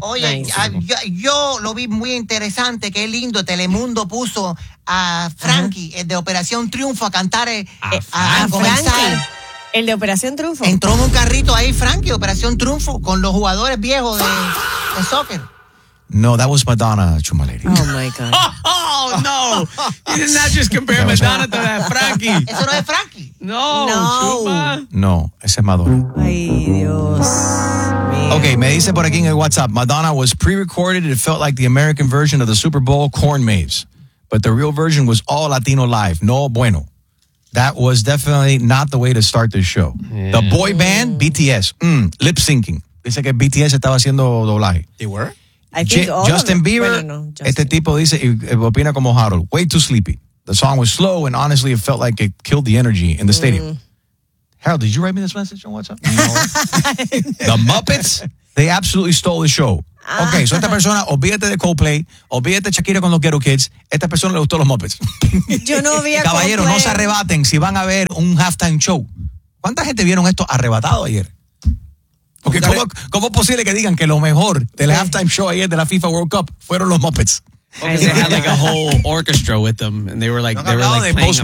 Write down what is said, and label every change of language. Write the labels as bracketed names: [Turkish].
[Spanish] Oye, yo lo vi muy interesante, qué lindo, Telemundo puso a Frankie, uh-huh. de Operación Triunfo, a cantar a comenzar. El de Operación Triunfo. Entró en un carrito ahí, Frankie, Operación Triunfo, con los jugadores viejos de soccer. [English] No, that was Madonna, Chumaleri. Oh, my God. Oh, no. You did not just compare Madonna to that Frankie. [Spanish] ¿Eso no es Frankie? No, ese es Madonna. Ay, Dios. Okay, me dice por aquí en el WhatsApp, [English] Madonna was pre-recorded. It felt like the American version of the Super Bowl corn maze. But the real version was all Latino live. [Spanish] No bueno. [English] That was definitely not the way to start this show. Yeah. The boy band, BTS, lip syncing. [Spanish] Dice que BTS estaba haciendo doblaje. [English] They were? Justin Bieber, well, Justin. [Spanish] Este tipo dice, opina como Harold, [English] way too sleepy. The song was slow and honestly it felt like it killed the energy in the stadium. Harold, did you write me this message on WhatsApp? No. The Muppets, they absolutely stole the show. [Spanish] Ok, so esta persona, olvídate de Coldplay, olvídate de Shakira con los Ghetto Kids, esta persona le gustó los Muppets. Yo no vi a Caballero, Coldplay. No se arrebaten si van a ver un halftime show. ¿Cuánta gente vieron esto arrebatado ayer? Porque ¿cómo es posible que digan que lo mejor del halftime show ayer de la FIFA World Cup fueron los Muppets? [English] Because they had like a whole orchestra with them, and they were like, they were like playing a band.